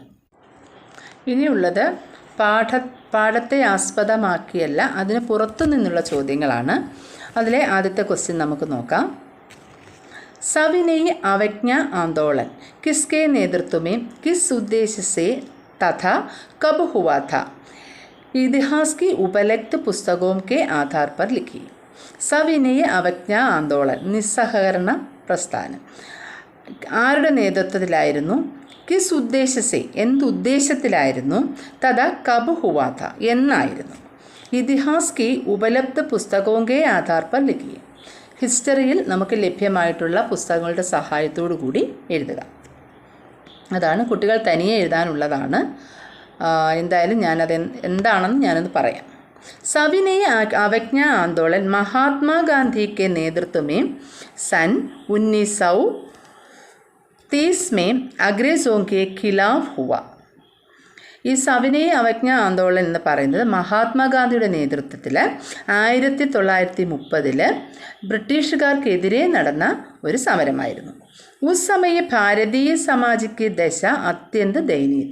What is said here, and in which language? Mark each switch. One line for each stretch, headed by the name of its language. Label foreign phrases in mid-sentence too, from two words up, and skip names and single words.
Malayalam: ഇനിയുള്ളത് പാഠത്തെ ആസ്പദമാക്കിയല്ല, അതിന് പുറത്തു നിന്നുള്ള ചോദ്യങ്ങളാണ്. അതിലെ ആദ്യത്തെ ക്വസ്റ്റ്യൻ നമുക്ക് നോക്കാം.
Hindi: सविनय अवज्ञा आंदोलन किसके नेतृत्व में किस उद्देश्य से तथा कब हुआ था, इतिहास की उपलब्ध पुस्तकों के आधार पर लिखी.
Malayalam: സവിനയ് അവജ്ഞ ആന്തോളൻ, നിസ്സഹകരണ പ്രസ്ഥാനം ആരുടെ നേതൃത്വത്തിലായിരുന്നു?
Hindi: किस उद्देश्य से,
Malayalam: എന്തുദ്ദേശത്തിലായിരുന്നു?
Hindi: तथा कब हुआ था,
Malayalam: എന്നായിരുന്നു.
Hindi: इतिहास की उपलब्ध पुस्तकों के आधार पर लिखी,
Malayalam: ഹിസ്റ്ററിയിൽ നമുക്ക് ലഭ്യമായിട്ടുള്ള പുസ്തകങ്ങളുടെ സഹായത്തോടു കൂടി എഴുതുക. അതാണ് കുട്ടികൾ തനിയെ എഴുതാനുള്ളതാണ്. എന്തായാലും ഞാനത് എന്താണെന്ന് ഞാനൊന്ന് പറയാം.
Hindi: സവിനയ് അവജ്ഞ ആന്തോളൻ महात्मा के नेतृत्व में सन 1930 में अंग्रेजों के खिलाफ हुआ.
Malayalam: ഈ സവിനയ് അവജ്ഞ ആന്തോളൻ എന്ന് പറയുന്നത് മഹാത്മാഗാന്ധിയുടെ നേതൃത്വത്തിൽ 1930 ബ്രിട്ടീഷുകാർക്കെതിരെ നടന്ന ഒരു സമരമായിരുന്നു.
Hindi: उस समय भारतीय सामाजिक दशा अत्यंत दयनीय.